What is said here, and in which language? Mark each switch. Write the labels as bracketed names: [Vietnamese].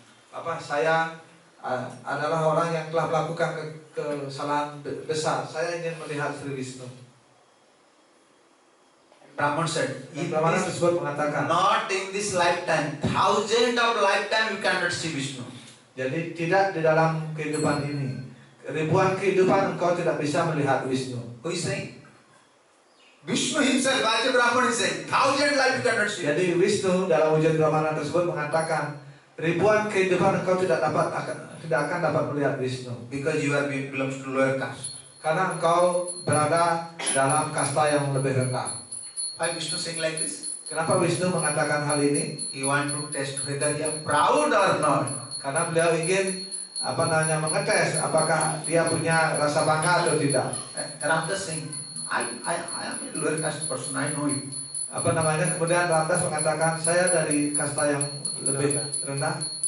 [Indonesian] Apa saya adalah orang yang telah melakukan kesalahan besar. Saya ingin melihat Sri Wisnu. [English] Brahman said, [Indonesian] Dan [English] in [Indonesian] Brahmana [English] this, [Indonesian] tersebut mengatakan, [English] not in this lifetime, thousand of lifetime you cannot see Vishnu. [Indonesian] jadi tidak di dalam kehidupan ini, ribuan kehidupan engkau tidak bisa melihat Wisnu. [English] Who is saying? Vishnu himself, as a Brahman is saying, thousand life you cannot see. [Indonesian] Jadi Wisnu dalam wujud Brahmana tersebut mengatakan, ribuan kehidupan engkau tidak akan dapat melihat Wisnu, [English] Because you are belongs to lower caste. [Indonesian] karena engkau berada dalam kasta yang lebih rendah. [English] Why Vishnu saying like this? [Indonesian] Kenapa Wisnu mengatakan hal ini? [English] He want to test whether you are proud or not. [Indonesian] Karena beliau ingin mengetes apakah dia punya rasa bangga atau tidak. [English] Ramdas saying, I am a lower caste person. I know it. [Indonesian] Kemudian Ramdas mengatakan, saya dari kasta yang lebih rendah,